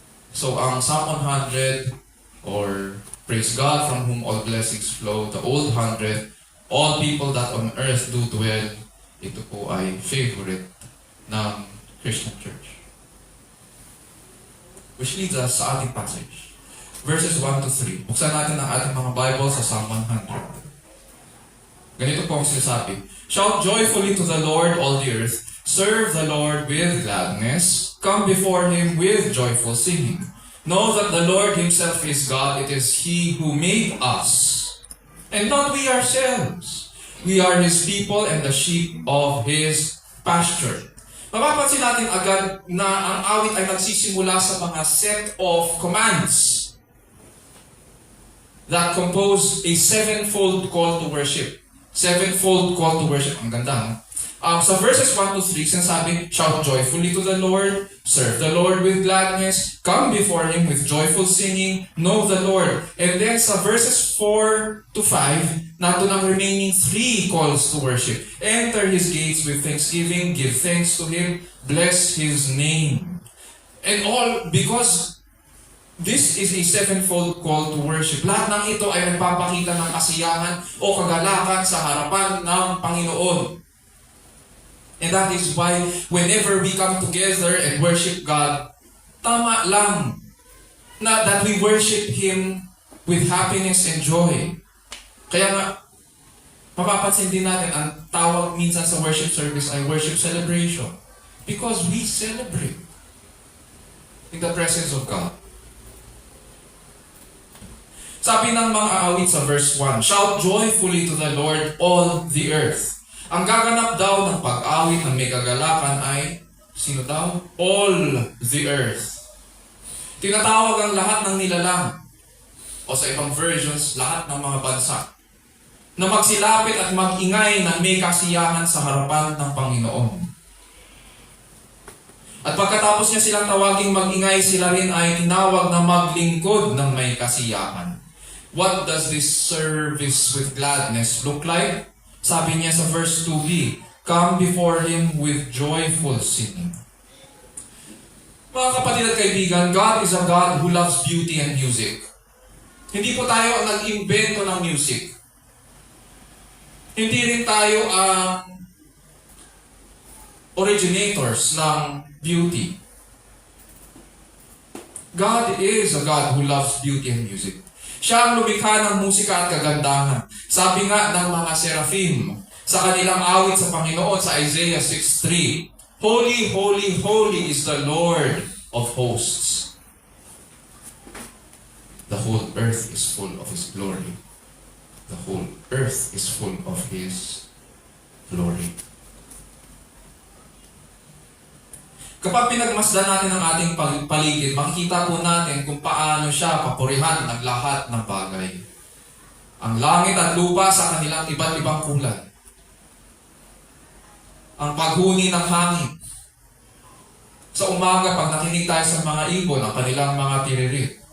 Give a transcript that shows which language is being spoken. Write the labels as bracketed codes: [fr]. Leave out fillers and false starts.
[en] So ang Psalm 100 or Praise God from whom all blessings flow, the Old 100, All People That on Earth Do Dwell, [tl] ito po ay favorite ng Christian Church. [en] Which leads us [tl] sa ating [en] passage. Verses 1 to 3. [tl] Buksan natin ang ating mga Bible sa Psalm 100. Ganito po ang sinasabi. [en] Shout joyfully to the Lord, all the earth. Serve the Lord with gladness. Come before Him with joyful singing. Know that the Lord Himself is God. It is He who made us, and not we ourselves. We are His people and the sheep of His pasture. [tl] Mapapansin natin agad na ang awit ay nagsisimula sa mga [en] set of commands that compose a sevenfold call to worship. Sevenfold call to worship. [tl] Ang ganda, no? Sa [en] verses 1 to 3, [tl] sinasabi, [en] shout joyfully to the Lord, serve the Lord with gladness, come before Him with joyful singing, know the Lord. And then sa verses 4 to 5, nato ang remaining 3 calls to worship. Enter His gates with thanksgiving, give thanks to Him, bless His name. And all because this is a sevenfold call to worship. [tl] Lahat ng ito ay nagpapakita ng kasiyahan o kagalakan sa harapan ng Panginoon. [en] And that is why whenever we come together and worship God, [tl] tama lang na [en] that we worship Him with happiness and joy. [tl] Kaya nga, mapapansin din natin, ang tawag minsan sa worship service ay worship celebration. [en] Because we celebrate in the presence of God. [tl] Sabi ng mga awit sa verse 1, [en] shout joyfully to the Lord, all the earth. [tl] Ang gaganap daw ng pag-awit ng may kagalakan ay, sino daw? [en] All the earth. [tl] Tinatawag ang lahat ng nilalang, o sa ibang versions, lahat ng mga bansa, na magsilapit at mag-ingay ng may kasiyahan sa harapan ng Panginoon. At pagkatapos niya silang tawaging mag-ingay, sila rin ay tinawag na maglingkod ng may kasiyahan. [en] What does this service with gladness look like? [tl] Sabi niya sa verse 2b, [en] come before Him with joyful singing. [tl] Mga kapatid at kaibigan, [en] God is a God who loves beauty and music. [tl] Hindi po tayo ang nag-invento ng music. Hindi rin tayo ang originators ng beauty. [en] God is a God who loves beauty and music. [tl] Siya ang lumikha ng musika at kagandahan. Sabi nga ng mga seraphim sa kanilang awit sa Panginoon sa Isaiah 6:3, [en] Holy, holy, holy is the Lord of hosts. The whole earth is full of His glory. The whole earth is full of His glory. [tl] Kapag pinagmasdan natin ang ating paligid, makikita po natin kung paano siya papurihan ng lahat ng bagay. Ang langit at lupa sa kanilang iba't ibang kulay. Ang paghuni ng hangin. Sa umaga, pag nakinig tayo sa mga ibon, ang kanilang mga tiririt.